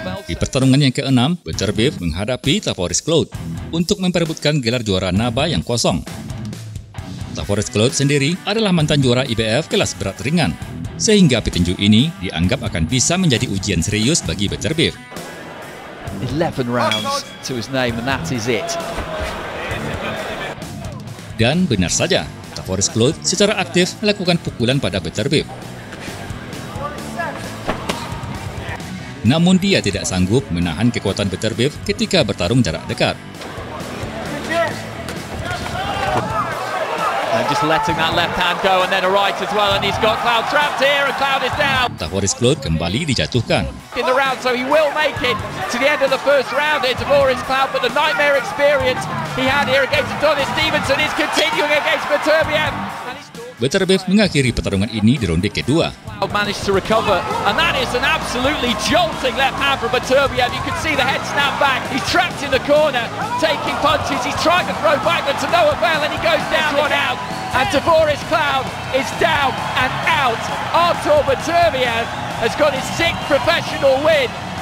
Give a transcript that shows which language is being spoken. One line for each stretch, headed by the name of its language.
Indonesian: Di pertarungan yang ke-6, Beterbiev menghadapi Tavoris Cloud untuk memperebutkan gelar juara NABA yang kosong. Tavoris Cloud sendiri adalah mantan juara IBF kelas berat ringan, sehingga petinju ini dianggap akan bisa menjadi ujian serius bagi Beterbiev.
English: 11 rounds to his name and that is it.
Indonesian: Dan benar saja, Tavoris Cloud secara aktif melakukan pukulan pada Beterbiev. Namun dia tidak sanggup menahan kekuatan Beterbiev ketika bertarung jarak dekat.
English: And just letting that left hand go and then a right as well, and he's got Cloud trapped here and Cloud is down.
Indonesian: Tavoris Cloud kembali dijatuhkan.
English: In the round, so he will make it to the end of the first round. It's Tavoris Cloud, but the nightmare experience he had here against Adonis Stevenson is continuing against Beterbiev.
Indonesian: Beterbiev mengakhiri pertarungan ini di ronde kedua.
English: Managed to recover, and that is an absolutely jolting left hand from Beterbiev. You can see the head snap back. He's trapped in the corner, taking punches. He's trying to throw back, but to no avail, and he goes down one out. And Tavoris Cloud is down and out. Artur Beterbiev has got his 6th professional win.